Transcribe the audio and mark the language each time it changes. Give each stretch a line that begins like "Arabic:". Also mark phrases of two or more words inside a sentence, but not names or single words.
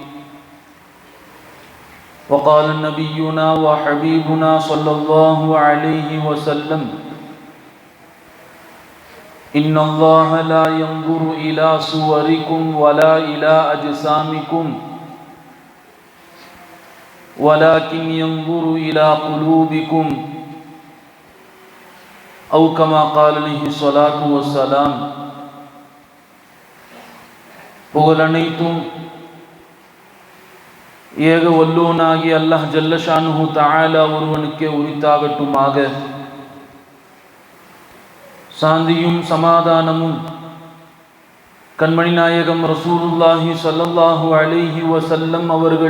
Arabic: وقال نبينا وحبيبنا صلى الله عليه وسلم: إن الله لا ينظر إلى صوركم ولا إلى أجسامكم ولكن ينظر إلى قلوبكم، أو كما قال عليه الصلاة والسلام.
Tamil: புகழ் அனைத்தும் ஏக வல்லோனாகி
Arabic: الله جل شأنه تعالى
Tamil: ஒருவனுக்கே உரித்தாகட்டுமாக. சாந்தியும் சமாதானமும் கண்மணி நாயகம்
Arabic: رسول الله صلى الله عليه وسلم
Tamil: அவர்கள்